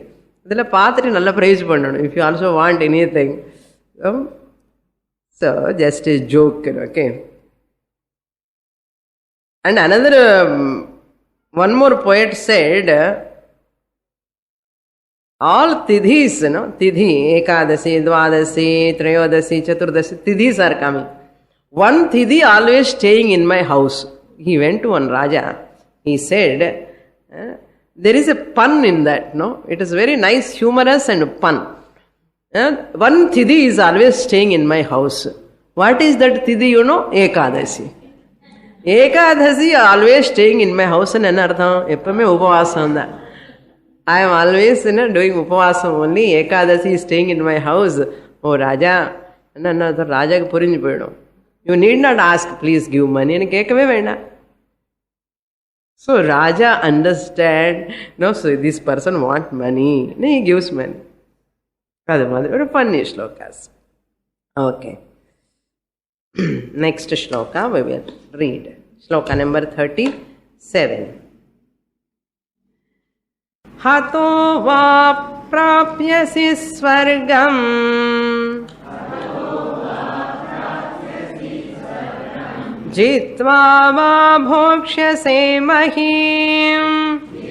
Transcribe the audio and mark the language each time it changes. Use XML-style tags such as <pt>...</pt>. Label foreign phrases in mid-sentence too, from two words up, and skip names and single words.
<en>If you also want anything. So, just a joke, okay. And another, one more poet said, all tidhis, tidhi, ekadasi, dvadasi, trayodasi, chaturdasi, tidhis are coming. One tidhi always staying in my house. He went to one Raja. He said, there is a pun in that, no? It is very nice, humorous and pun. One tidhi is always staying in my house. What is that tidhi, Ekadasi. Ekadasi always staying in my house and anartham.</en> <ta>எப்பவுமே உபவாசம்.</ta> <en>I am always doing upavasam only. Ekadasi is staying in my house.</en> <ta>ஓ ராஜா. ராஜா புரிஞ்சு போயிடும்.</ta> <en>You need not ask, please give money. And</en> <ta>கேக்கவே வேண்டா.</ta> <en>So Raja understand. No, so this person want money. No, he gives money. Very funny shlokas. Okay. Next shloka we will read. Shloka number 37.</en> <sa>हतो वा प्राप्स्यसि स्वर्गं जित्वा वा भोक्ष्यसे महीम्</sa>